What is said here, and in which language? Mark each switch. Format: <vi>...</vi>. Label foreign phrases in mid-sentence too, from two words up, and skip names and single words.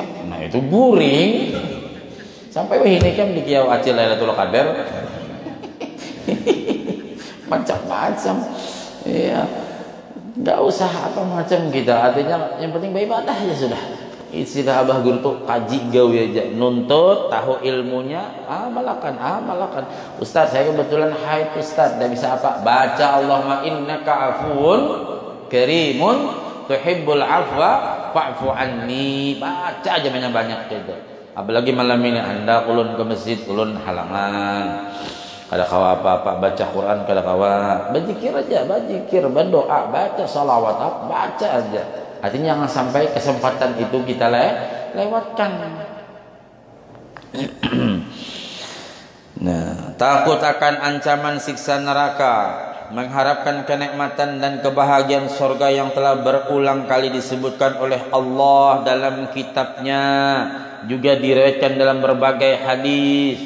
<bjn>Nah itu guring. Sampai ini kan di kiau acil Lailatul Qadar.</bjn> <id>Macam-macam. Iya. Enggak usah apa macam kita. Artinya yang penting beribadah ya sudah. Istilah Abah Guru tuh</id> <bjn>kaji gawe aja,</bjn> <id>nuntut, tahu ilmunya, amalkan. Ustaz, saya kebetulan haid Ustaz, tidak bisa apa?</id> <ar>Baca اللهم إنك عفو كريم تحب العفو فاعف عني.</ar> <id>Baca aja banyak-banyak gitu. Apalagi malam ini Anda ulun ke masjid, ulun halangan.</id> <bjn>Kada kawa apa-apa, baca Quran kada kawa.</bjn> <id>Berzikir aja, berzikir, berdoa, baca salawat, baca aja. Artinya jangan sampai kesempatan itu kita lewatkan. Nah, takut akan ancaman siksa neraka, mengharapkan kenikmatan dan kebahagiaan surga yang telah berulang kali disebutkan oleh Allah dalam kitabnya, juga diriwayatkan dalam berbagai hadis.</id>